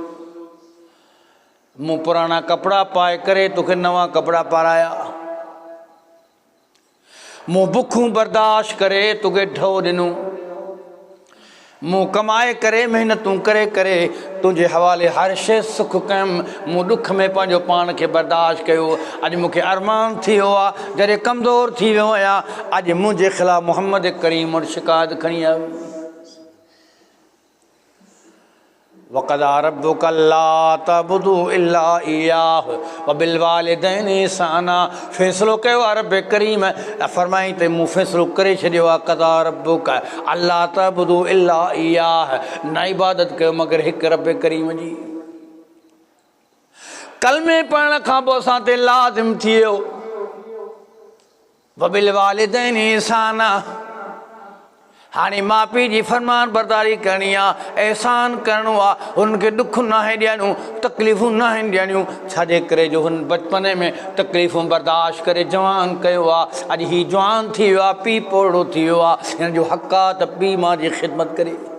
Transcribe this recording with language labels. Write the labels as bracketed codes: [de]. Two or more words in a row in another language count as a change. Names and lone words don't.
[sd] मूं पुराणा कपिड़ा पाए करे तोखे नवां कपिड़ा पाराया, मूं बुखूं बर्दाश्त करे तोखे ढो ॾिनो, मूं कमाए करे महिनतूं करे करे तुंहिंजे हवाले हर शइ सुख कयुमि, मूं ॾुख में पंहिंजो पाण खे बर्दाश्त कयो। अॼु मूंखे अरमान थी वियो आहे, जॾहिं कमज़ोर थी वियो आहियां, अॼु मुंहिंजे ख़िलाफ़ु मोहम्मद करीम वटि शिकायत खणी आयो। [ar] وقضى ربك ألا تعبدوا إلا إياه وبالوالدين إحسانا. [sd] फ़ैसिलो कयो आहे रब करीम, फरमाई त मूं फ़ैसिलो करे छॾियो आहे। [ar] قضى ربك ألا تعبدوا إلا إياه, [sd] न इबादत कयो मगर हिकु रब करीम जी। कलमे पढ़ण खां पोइ असां ते लाज़िम थी वियो [ar] وبالوالدين إحسانا. [sd] हाणे माउ पीउ जी फरमान बरदारी करणी आहे, एहसान करिणो आहे, हुननि खे ॾुख न आहे ॾियणियूं, तकलीफ़ूं न आहिनि ॾियणियूं। छाजे करे जो हुन बचपन में तकलीफ़ूं बर्दाश्त करे जवान कयो आहे, अॼु हीउ जवान थी वियो आहे, पीउ पोड़ो थी वियो आहे, हिन जो हक़ आहे त पीउ माउ जी ख़िदमत करे।